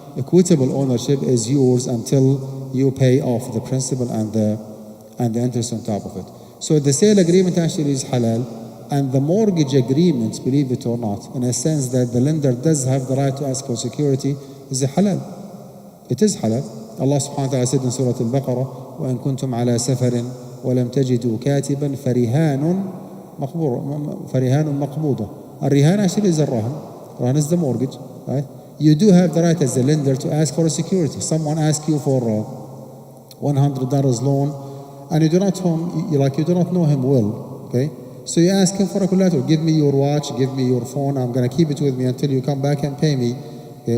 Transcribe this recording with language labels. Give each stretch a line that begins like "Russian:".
English: Equitable ownership is yours until you pay off the principal and the interest on top of it. So the sale agreement actually is halal, and the mortgage agreement, believe it or not, in a sense that the lender does have the right to ask for security, is a halal. It is halal. Allah subhanahu wa ta'ala said in Surah Al-Baqarah,
Arabic: وَإِن كُنتُمْ عَلَى سَفَرٍ وَلَمْ تَجِدُوا كَاتِبًا فَرِهَانٌ مَقْبُوضًا.
English: الرهان actually is a rahan. Rahan is the mortgage, right? You do have the right as a lender to ask for a security. Someone asks you for $100 loan, and you do not know him well, okay? So you ask him for a collateral. Give me your watch, give me your phone. I'm going to keep it with me until you come back and pay me. Okay?